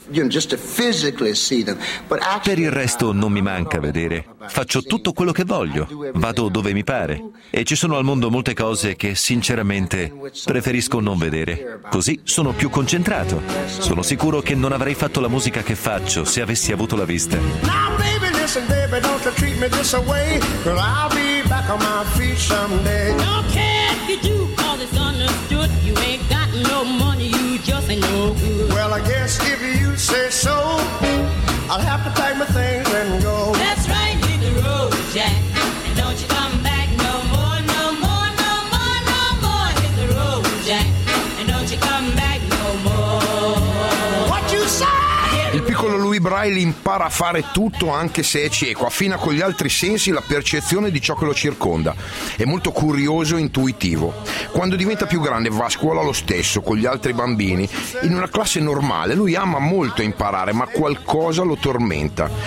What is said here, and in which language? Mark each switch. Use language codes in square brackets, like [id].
[it] Per il resto non mi manca vedere. Faccio tutto quello che voglio, vado dove mi pare. E ci sono al mondo molte cose che sinceramente preferisco non vedere. Così sono più concentrato. Sono sicuro che non avrei fatto la musica che faccio se avessi avuto la vista. [en] And baby, don't you treat me this way, 'cause I'll be back on my feet someday. Don't care if you do, 'cause it's understood. You ain't got no money, you just ain't no good. Well, I guess if you say so, I'll have to pack my things and go. That's right, hit the road, Jack. And don't you come back no more, no more, no more, no more. Hit the road, Jack. And don't you come back no more. What you say? [it] Il piccolo Louis Braille impara a fare tutto anche se è cieco, affina con gli altri sensi la percezione di ciò che lo circonda. È molto curioso e intuitivo. Quando diventa più grande va a scuola lo stesso, con gli altri bambini, in una classe normale. Lui ama molto imparare, ma qualcosa lo tormenta.